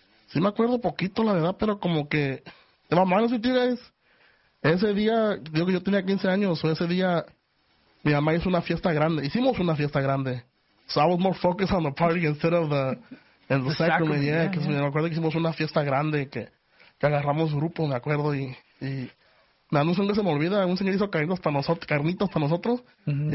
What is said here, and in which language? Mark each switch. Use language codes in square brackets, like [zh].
[es] Sí me acuerdo poquito, la verdad, pero como que, de mamá, no sé, guys, ese día, digo que yo tenía 15 años, o ese día, mi mamá hicimos una fiesta grande. [en] So I was more focused on the party instead of the sacrament, yeah. [es] Because yeah. Me acuerdo que hicimos una fiesta grande, que agarramos grupo, me acuerdo, y nada, no sé dónde se me olvida, un señor hizo carnitas para nosotros, mm-hmm.